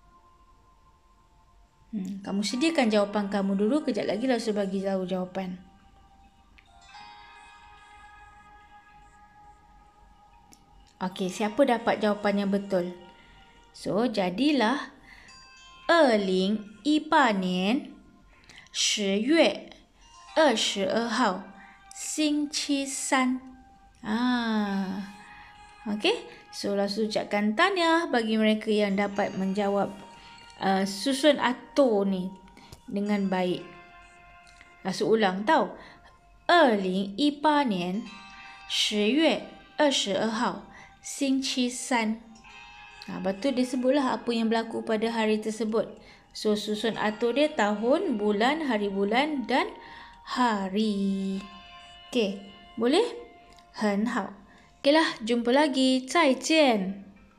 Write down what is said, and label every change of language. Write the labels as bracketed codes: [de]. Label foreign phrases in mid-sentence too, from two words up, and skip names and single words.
[ms] Kamu sediakan jawapan kamu dulu. Kejap lagi lah saya bagi tahu jawapan. Okey, siapa dapat jawapan yang betul? So, jadilah [zh] 2018 年10月22号 星期三. [ms] Okey, so langsung ucapkan tahniah bagi mereka yang dapat menjawab susun atur ni dengan baik. Langsung ulang tau. [zh] 2018 年10月22号 星期三. [ms] Lepas tu dia sebutlah apa yang berlaku pada hari tersebut. So, susun atur dia tahun, bulan, hari bulan dan hari. Okey, boleh? [zh] 很好. [ms] Okeylah, jumpa lagi. [zh] 再见.